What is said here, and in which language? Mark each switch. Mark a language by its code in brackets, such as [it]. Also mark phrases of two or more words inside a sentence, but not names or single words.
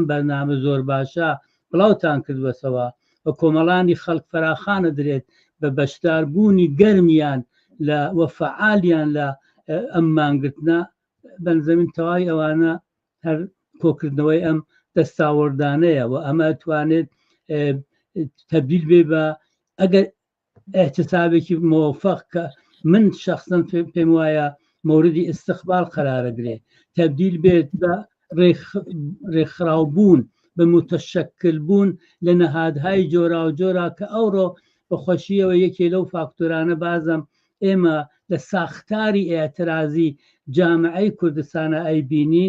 [ckb] بەرنامە زۆر باشە بڵاوتان کردوەسەوە و کۆمەڵانی خەڵک فەراخانە درێت بە بەشداربوونی گەرمیان لە وەفعالیان لە ئەم مانگرتنە بەنزەمین تەواوی ئەوانە هەر کۆکردنەوەی ئەم دەستاوەردانەیە و ئەمە توانێت تەبدیل بێ بە ئەگەر احتسابێکی موفق کە من شخصا پێم وایە [fa] موردی استقبال [ckb] قرارەگرێ تبدیل بێت بە ڕێکخراوبوون بە متشکل بوون لە نەهادهای جۆرا و جۆرا کە ئەوڕۆ بەخۆشیەوە یەکێ لەو فاکتۆرانە بازم ئێمە لە ساختاری ئێعترازی جامعەی کوردستانە ئەیبینین